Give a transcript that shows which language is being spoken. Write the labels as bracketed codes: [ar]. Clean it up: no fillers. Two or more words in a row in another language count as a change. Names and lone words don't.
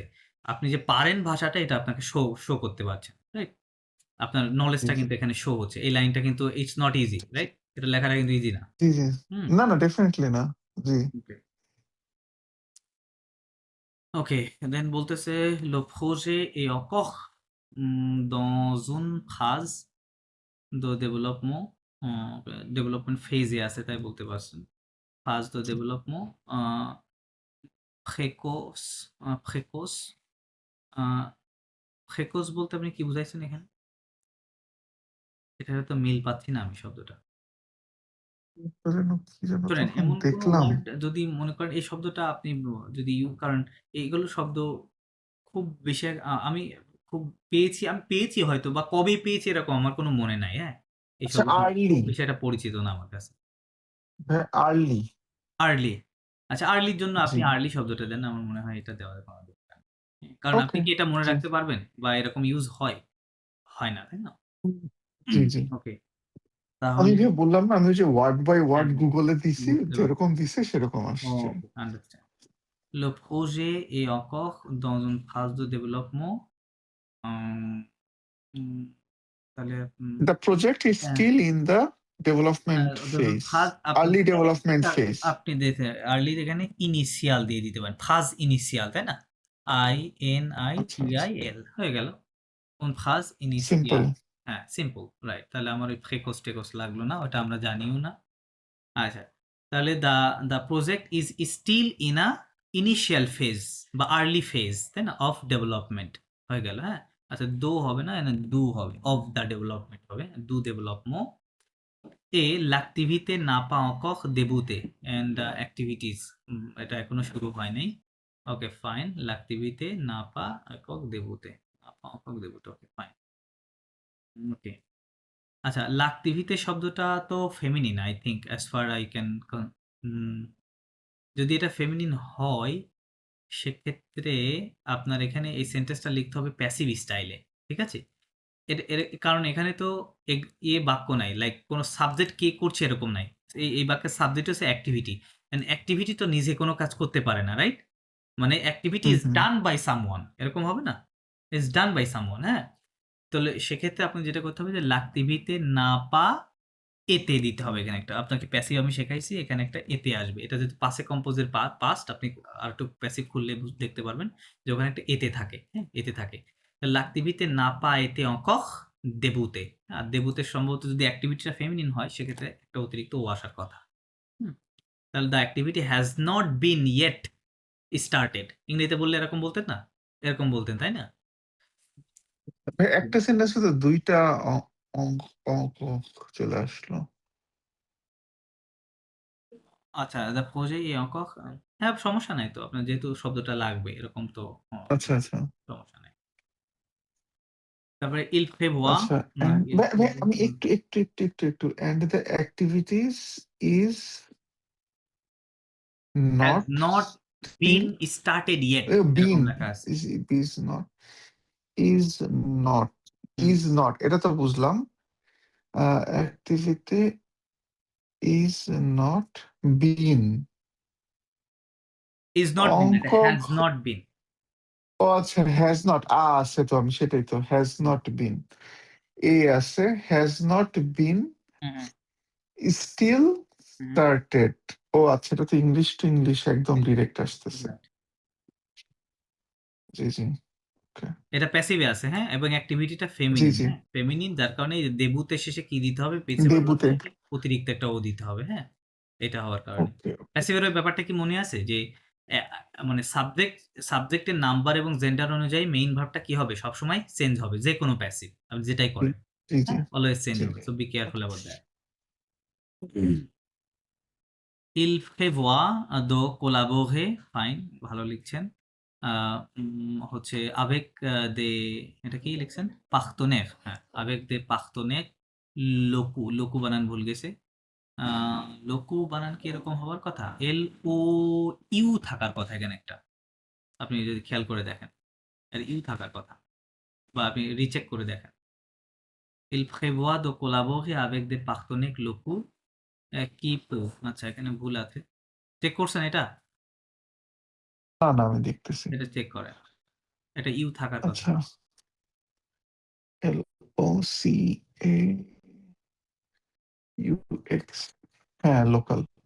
[bn] আপনি যে পারেন ভাষাটা এটা আপনাকে শো করতে পারছেন। রাইট? আপনার জি নলেজটা জি কিন্তু এখানে শো হচ্ছে। এই লাইনটা কিন্তু [en] it's not easy, [bn] রাইট? এটা লেখাটা কিন্তু ইজি না। জি জি হুম? না না ডেফিনেটলি না। জি ওকে। ওকে, দেন বলতেছে [fr] le projet est encore dans une phase de développement [en] development phase [bn] আছে তাই বলতে পারছেন। [fr] phase de développement précoce précoce précoce [bn] বলতে আপনি কি বুঝাইছেন এখানে? এটার তো মিল পাচ্ছি না আমি শব্দটা। কি যেন শোনেন, তখন এমন কোনো দেখলাম। ওয়ার্ড যদি মনে করেন এই শব্দটা আপনি যদি কারণ এইগুলো শব্দ খুব বেশি আমি খুব আমি পেয়েছি হয়তো বা কবে পেয়েছি এরকম আমার কোনো মনে নাই, হ্যাঁ? এই আচ্ছা শব্দটা খুব আর্লি, বেশি একটা পরিচিত না আমার কাছে। আর্লি। আর্লি। আচ্ছা, আর্লির জন্য জি আপনি আর্লি শব্দটা দেন। আমার মনে হয় এটা দেওয়ার কোনো দরকার নেই। কারণ আপনি ওকে। কি এটা মনে জি রাখতে পারবেন? বা এরকম ইউজ হয়? হয় না, তাই না? জি জি ওকে, আমি তাহলে বললাম না, আমি ওই যে ওয়ার্ড বাই হ্যাঁ, ওয়ার্ড হ্যাঁ, গুগলে দিছি, বুঝতে পারছি। যেরকম দিছে সেরকম আসছে। [en] okay, understand. [fr] Le projet est encore dans une phase de développement. [bn] উম উম তাহলে [en] the project is [bn] হ্যাঁ, [en] still in the development [bn] ধরুন ফেজ, ফাজ আপনি আর্লি এখানে ডেভেলপমেন্ট একটা ফেজ। আপনি আর্লি এখানে ইনিশিয়াল দিয়ে দিতে পারেন। [fr] phase initiale, [bn] তাই না? আচ্ছা আচ্ছা INITIAL হয়ে গেল। কোন ফাজ সিম্পল। ইনিশিয়াল। হ্যাঁ, [en] simple, right. [bn] তাহলে আমার ওই ফ্রেকোস লাগলো না। ওটা আমরা জানিও না। আচ্ছা। [en] তাহলে the project is still in a initial phase বা early phase, [bn] তাই না? [en] of development [bn] হয়ে গেল, হ্যাঁ? আচ্ছা, দো হবে না, এখানে ডু হবে। [en] of the development [fr] হবে। du développement et l'activité n'a pas encore débuté [en] and activities [bn] এটা এখনো শুরু হয় নাই। [en] okay, fine. [fr] l'activité n'a pas encore débuté, n'a pas encore débuté, [en] okay fine. [bn] ওকে, আচ্ছা, l'activité শব্দটা তো ফেমিনিন [en] I think as far I can [bn] যদি এটা ফেমিনিন হয় সেক্ষেত্রে আপনার এখানে এই সেন্টেন্সটা লিখতে হবে [en] passive style, [bn] ঠিক আছে? কারণ এখানে তো বাক্য নাই, লাইক কোনো সাবজেক্ট কে করছে এরকম নাই। এই বাক্যের সাবজেক্ট হচ্ছে অ্যাক্টিভিটি। অ্যাক্টিভিটি তো নিজে কোনো কাজ করতে পারে না, রাইট? মানে অ্যাক্টিভিটি হুম ইজ হুম [en] done by someone, [bn] এরকম হবে না? [en] is done by someone, হ্যাঁ? [bn] তাহলে সেক্ষেত্রে আপনি যেটা করতে হবে যে [fr] l'activité n'a pas été [bn] দিতে হবে। এখানে একটা আপনাকে প্যাসিভ আমি শেখাইছি, এখানে একটা এতে আসবে। এটা যদি [fr] passé composé [bn] পাস্ট আপনি আরেকটু প্যাসিভ খুললে দেখতে পারবেন যে ওখানে একটা এতে থাকে, হ্যাঁ? এতে থাকে। [fr] l'activité n'a pas été encore débutée। [bn] আর ডেবুতে সম্ভবত যদি অ্যাক্টিভিটিটা ফেমিনিন হয় সেক্ষেত্রে একটা অতিরিক্ত ও আসার কথা। হুম? [en] তাহলে the activity has not been yet started. [bn] ইংরেজিতে বললে এরকম বলতেন না? এরকম বলতেন, তাই না? একটা সেন্টেন্সে তো দুইটা অঙ্ক অঙ্ক চলে আসলো। আচ্ছা, [en] the project [bn] এ অঙ্কক হ্যাঁ, সমস্যা নাই তো। আপনার যেহেতু শব্দটা লাগবে এরকম তো আচ্ছা আচ্ছা সমস্যা নাই। তারপরে [fr] il prévoit [bn] আচ্ছা ইল আমি একটু [en] and the activities is হ্যাজ not not still been started yet এরকম been [bn] লেখা আছে। [en] is not is not [bn] হুম, [en] is not [bn] এটা তো বুঝলাম। [en] activity is not been is not been [bn] অঙ্ক। [en] এটা has not been. [bn] ও আচ্ছা [en] has not [bn] আছে তো, আমি সেটাই তো [en] has not been [bn] এ আছে, [en] has not been [bn] হুম, হুম, স্টিল হুম, স্টার্টেড। ও আচ্ছা, এটা তো [en] English to English [bn] একদম ডিরেক্ট আসতেছে। [en] right. [bn] জি জি okay. এটা প্যাসিভে আছে, হ্যাঁ? এবং অ্যাক্টিভিটিটা জি ফেমিনিন, জি হ্যাঁ? ফেমিনিন যার কারণে দেবুতে শেষে কি দিতে হবে? প্রিন্সিপাল ডেবুতে। ভার্ব থেকে অতিরিক্ত একটা ও দিতে হবে, হ্যাঁ? এটা হওয়ার কারণে। ওকে প্যাসিভের ওই ব্যাপারটা কি মনে আছে? যে মানে সাবজেক্টের নাম্বার এবং জেন্ডার অনুযায়ী মেইন ভার্বটা কি হবে? সবসময় চেঞ্জ হবে। যেকোনো প্যাসিভ আপনি যেটাই জি করেন, জি জি হ্যাঁ? [en] always change [bn] জি হবে। জি [en] so be careful about that. [fr] Il prévoit de collaborer, [bn] ফাইন, ভালো লিখছেন। হচ্ছে avec এটা কি লিখছেন? partenaires, হ্যাঁ, [fr] avec des partenaires [bn] লোকু বানান ভুল গেছে। আ লোকু বানান কি এরকম হওয়ার কথা? LOU থাকার কথা এখানে একটা। আপনি যদি খেয়াল করে দেখেন। আর ইউ থাকার কথা। বা আপনি রিচেক করে দেখেন। [fr] Il prévoit de collaborer avec des partenaires locaux কি proof? [bn] আচ্ছা, এখানে ভুল আছে। চেক করছেন এটা? না, না আমি দেখতেছি। এটা চেক করেন। এটা ইউ থাকার কথা। আচ্ছা, LOCAUX, হ্যাঁ লোকাল।